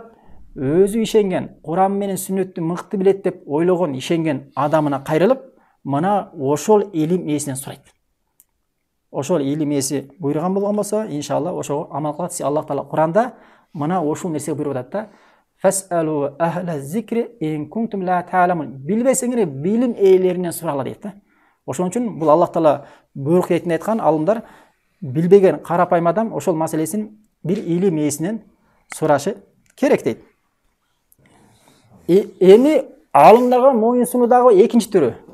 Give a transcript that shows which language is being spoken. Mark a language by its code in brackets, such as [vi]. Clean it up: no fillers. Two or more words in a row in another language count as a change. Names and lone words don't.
[ky] Өзү ишенген, Куран менен сүннөттү мыкты билет деп ойлогон, ишенген адамына кайрылып, мына ошол илим ээсинен сурайт. Ошол илим ээси буйруган болгон болсо, иншалла ошого амал кылат. Аллах Таала Куранда мына ошол нерсеге буйруп атат да. [ar] فاسألوا أهل الذكر إن كنتم لا تعلمون. [ky] Билбесеңер билим ээлеринен сурагыла дейт да. Ошон үчүн бул Аллах Таала буйрук этине айткан, алымдар билбеген карапайым адам ошол маселесин бир илим ээсинен сурашы керек дейт. Эми алымдарга мойынсунуудагы экинчи түрү.